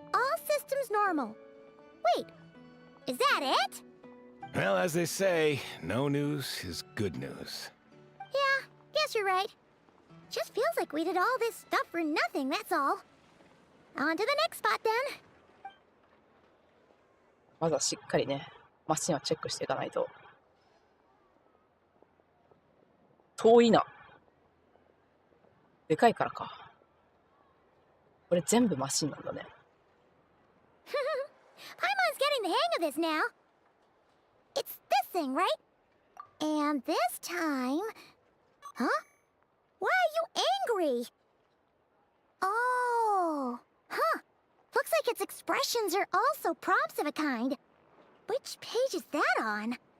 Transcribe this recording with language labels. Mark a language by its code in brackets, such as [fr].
[en] All systems normal. Wait, is that it? Well, as they say, no news is good news. Yeah, guess you're right. Just feels like we did all this stuff for nothing, that's all. On to the next spot then. [ja] まずはしっかりね、マシンをチェックしていかないと。遠いな。でかいからか。これ全部マシンなんだね。 [en] Paimon's getting the hang of this now. It's this thing, right? And this time... Huh? Why are you angry? Oh... Huh. Looks like its expressions are also prompts of a kind. Which page is that on?